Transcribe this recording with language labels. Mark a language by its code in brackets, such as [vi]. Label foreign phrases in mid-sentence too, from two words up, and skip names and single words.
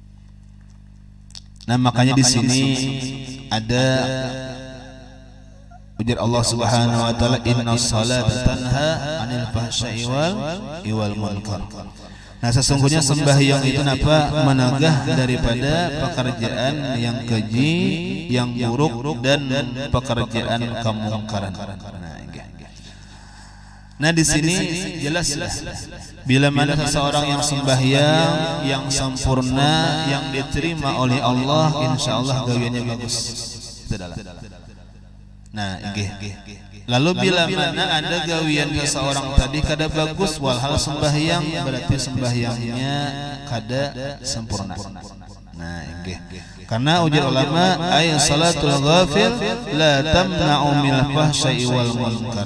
[bjn] Nah makanya di sini ada Ujar Allah [ar] سبحانه وتعالى, إن الصلاة تنهى عن الفحشاء والمنكر. [bjn] Nah, sesungguhnya sembahyang itu napa? Menegah daripada pekerjaan yang keji, yang buruk dan pekerjaan kemungkaran. Nah, di sini jelas bila mana seseorang yang sembahyang yang sempurna, yang diterima oleh Allah, insyaallah gawiannya bagus. Nah, lalu bila mana ada gawian seseorang tadi kada bagus walhal sembahyang, berarti sembahyangnya kada sempurna. Nah, karena ujar ulama, [ar] أي صلاة الغافل لا تمنع من الفحشاء والمنكر.